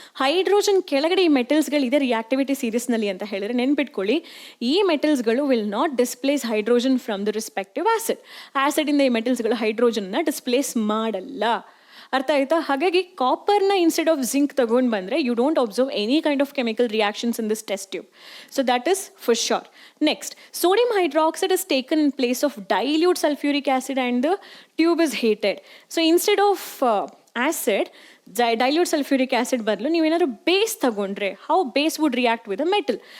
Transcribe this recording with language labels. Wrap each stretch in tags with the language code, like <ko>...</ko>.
<kn>Hydrogen ಕೆಳಗಡೆ ಈ ಮೆಟಲ್ಸ್ಗಳಿದೆ reactivity ಸೀರೀಸ್ನಲ್ಲಿ ಅಂತ ಹೇಳಿದ್ರೆ ನೆನ್ಪಿಟ್ಕೊಳ್ಳಿ, ಈ ಮೆಟಲ್ಸ್ಗಳು</kn> <en>Will not displace hydrogen from the respective acid.</en> <kn>ಆ್ಯಸಿಡಿಂದ ಈ ಮೆಟಲ್ಸ್ಗಳು ಹೈಡ್ರೋಜನ್ನ ಡಿಸ್ಪ್ಲೇಸ್ ಮಾಡಲ್ಲ. ಅರ್ಥ ಆಯ್ತಾ? ಹಾಗಾಗಿ ಕಾಪರ್ನ</kn> <en>instead of zinc</en> <kn>ತಗೊಂಡು ಬಂದರೆ</kn> <en>You don't observe any kind of chemical reactions in this test tube. So that is for sure. Next, sodium hydroxide is taken in place of dilute sulfuric acid and the tube is heated. So instead of acid, dilute sulfuric acid</en> <kn>ಬದಲು ನೀವೇನಾದ್ರು base ತಗೊಂಡ್ರೆ</kn> <en>How base would react with a metal.</en>